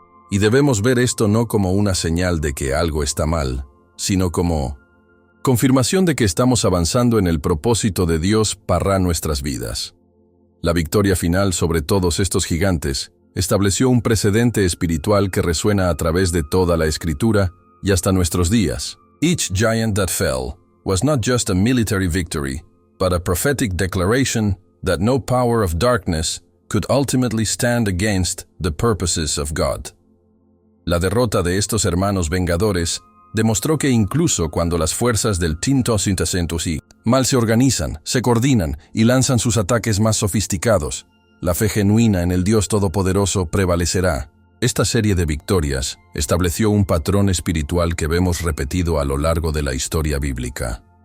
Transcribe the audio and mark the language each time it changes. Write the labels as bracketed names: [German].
[Spanish] Y debemos ver esto no como una señal de que algo está mal, sino como confirmación de que estamos avanzando en el propósito de Dios para nuestras vidas. La victoria final sobre todos estos gigantes estableció un precedente espiritual que resuena a través de toda la Escritura y hasta nuestros días. [English] Each giant that fell was not just a military victory, but a prophetic declaration that no power of darkness could ultimately stand against the purposes of God. [Spanish] La derrota de estos hermanos vengadores demostró que incluso cuando las fuerzas del Tintosintasentusi mal se organizan, se coordinan y lanzan sus ataques más sofisticados, la fe genuina en el Dios Todopoderoso prevalecerá. Esta serie de victorias estableció un patrón espiritual que vemos repetido a lo largo de la historia bíblica.